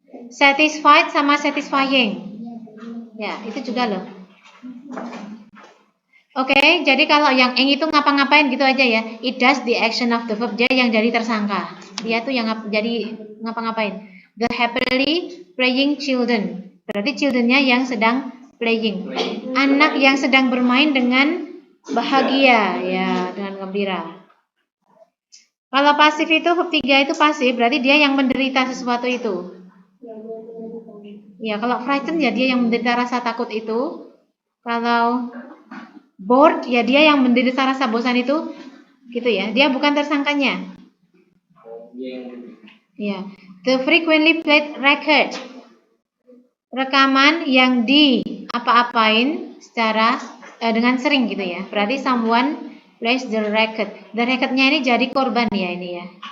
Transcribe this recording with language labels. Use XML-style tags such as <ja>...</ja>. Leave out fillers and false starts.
<id>Satisfied sama satisfying. Ya, itu juga loh. Oke, jadi kalau yang ing itu ngapa-ngapain gitu aja ya.</id> <en>It does the action of the verb.</en> <id>Dia yang jadi tersangka. Dia tuh yang jadi ngapa-ngapain.</id> <en>The happily playing children.</en> <id>Berarti childrennya yang sedang playing. Anak yang sedang bermain dengan bahagia, ya, dengan gembira. Kalau pasif itu verb 3 itu pasif, berarti dia yang menderita sesuatu itu. Ya, kalau frightened ya dia yang menderita rasa takut itu. Kalau bored ya dia yang menderita rasa bosan itu, gitu ya. Dia bukan tersangkanya. Ya,</id> <en>the frequently played record.</en> <id>Rekaman yang di apa-apain secara dengan sering gitu ya.</id> <en>Berarti someone plays the record.</en> <id>The recordnya ini jadi korban ya ini ya.</id>